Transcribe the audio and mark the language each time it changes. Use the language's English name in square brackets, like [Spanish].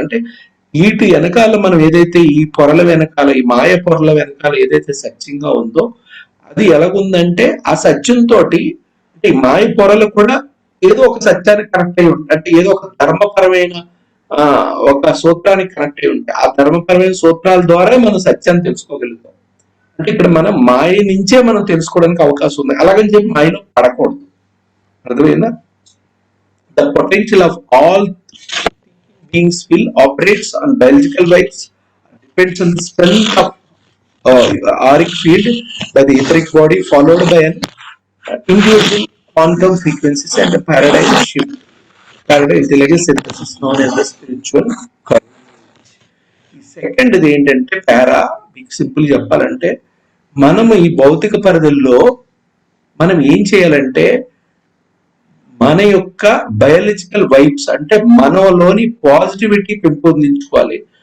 [Telugu] అంటే వీటి వెనకాల మనం ఏదైతే ఈ పొరల వెనకాల, ఈ మాయ పొరల వెనకాల ఏదైతే సత్యంగా ఉందో, అది ఎలాగుందంటే ఆ సత్యంతో అంటే ఈ మాయ పొరలు కూడా ఏదో ఒక సత్యానికి కనెక్ట్ అయి ఉంటాయి. అంటే ఏదో ఒక ధర్మపరమైన ఆ ఒక సూత్రానికి కనెక్ట్ అయి ఉంటాయి. ఆ ధర్మపరమైన సూత్రాల ద్వారా మనం సత్యాన్ని తెలుసుకోగలుగుతాం. అంటే ఇక్కడ మనం మాయ నుంచే మనం తెలుసుకోవడానికి అవకాశం ఉంది. అలాగని చెప్పి మాయలో పడకూడదు. అర్థమైందా? [English] The potential of all beings will operates on biological rights, depends on the strength of auric field by the etheric body, followed by an individual quantum frequencies and a paradigm shift. Paradigm intelligence synthesis known as the spiritual courage. [Telugu] Second ఇది ఏంటంటే పారా, మీకు simple చెప్పాలంటే మనము ఈ భౌతిక పరిధుల్లో మనం ఏం చేయాలంటే మన యొక్క బయాలజికల్ వైబ్స్ అంటే మనలోని పాజిటివిటీ పెంపొందించుకోవాలి.